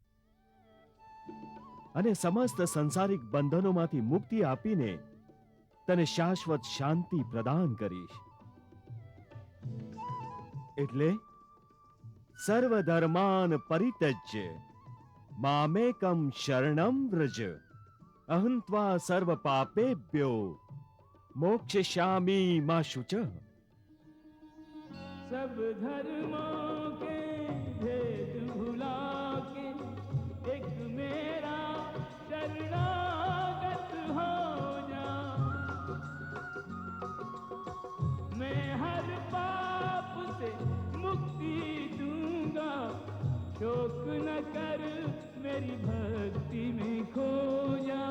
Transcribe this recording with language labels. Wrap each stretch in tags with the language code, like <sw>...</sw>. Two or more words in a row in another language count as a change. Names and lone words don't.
<gu>અને સમસ્ત સંસારિક બંધનોમાંથી મુક્તિ આપીને તને શાશ્વત શાંતિ પ્રદાન કરીશ.</gu> <sa>એટલે સર્વધર્માન પરિત્યજ્ય મામેકમ શરણમ વ્રજ અહં ત્વા સર્વ પાપેભ્યો मोक्षयिष्यामि मा शुच.</sa> <hi>सब धर्मों के भेद भुला के एक मेरा शरणागत हो जा. मैं हर पाप से मुक्ति दूंगा, शोक न कर मेरी भक्ति में खो जा.</hi>